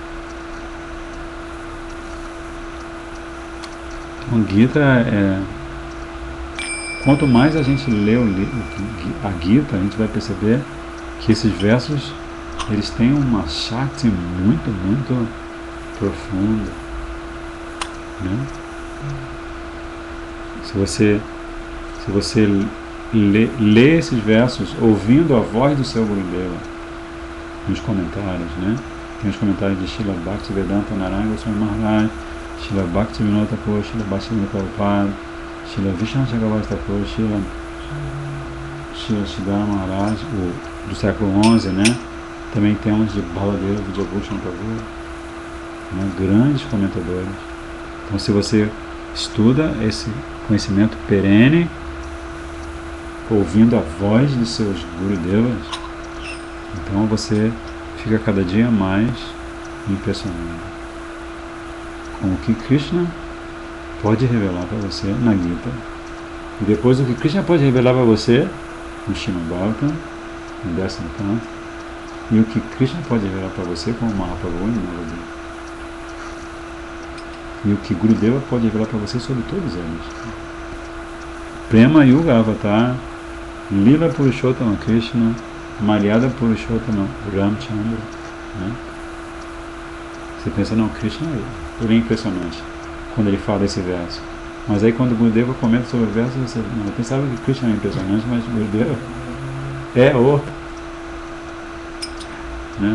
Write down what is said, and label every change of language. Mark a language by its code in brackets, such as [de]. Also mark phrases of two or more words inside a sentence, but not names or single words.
[pt] Então, Gita quanto mais a gente lê a Gita, a gente vai perceber que esses versos eles têm uma Shakti muito, muito profunda. Né? Se você lê esses versos ouvindo a voz do seu Gurudeva nos comentários, né? Tem os comentários de Srila Bhaktivedanta Narayana Goswami Maharaj, Srila Bhaktivinoda Thakur, Srila Bhaktivinoda Prabhupada, Srila Vishnu Chakravarti Thakur, Srila Siddhara Maharaj, do século XI, né? Também temos de Baladeva Vidyabhushan Prabhu, né? Grandes comentadores. Então, se você estuda esse conhecimento perene, ouvindo a voz de seus Gurudevas, então você fica cada dia mais impressionado com o que Krishna pode revelar para você na Gita, e depois o que Krishna pode revelar para você no Srimad Bhagavatam, no 10º canto, e o que Krishna pode revelar para você como Mahaprabhu e Navadip, e o que Gurudeva pode revelar para você sobre todos eles. Prema Yuga Avatar, Lila Purushottama Krishna, Maryada Purushottama Ramchandra. Né? Você pensa, não, Krishna é impressionante quando ele fala esse verso. Mas aí quando Gurudeva comenta sobre o verso, você não, eu pensava que Krishna é impressionante, mas Gurudeva é o... Né?